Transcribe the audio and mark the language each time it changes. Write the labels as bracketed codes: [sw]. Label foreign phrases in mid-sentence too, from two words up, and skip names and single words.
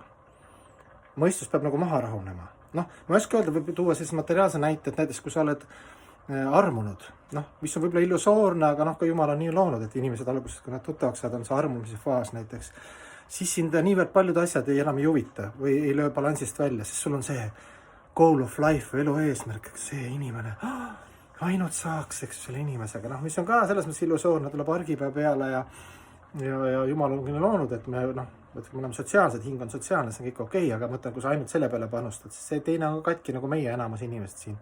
[et] Mõistus peab nagu maha rahunema. Ma ei oska öelda, võib tuua sellise materiaalse näite, et näiteks kui sa oled armunud, mis on võib-olla illusoorne, aga ka Jumal on nii loonud, et inimesed alguses, kui nad tuttavaks saad, on see armumise faas näiteks, siis sind niivõrd paljud asjad ei enam ei huvita või ei löö balansist välja, sest sul on see [en] goal of life [et] või elu eesmärk, see inimene, ainult saaks, eks selle inimesega, mis on ka selles mõttes illusoorne, tuleb argipäev peale ja Jumal on küll loonud, et me oleme sotsiaalsed, hing on sotsiaalne, see on kõik okei, aga mõtlen, kui sa ainult selle peale panustad, siis see teine on katki nagu meie enamus inimesed siin.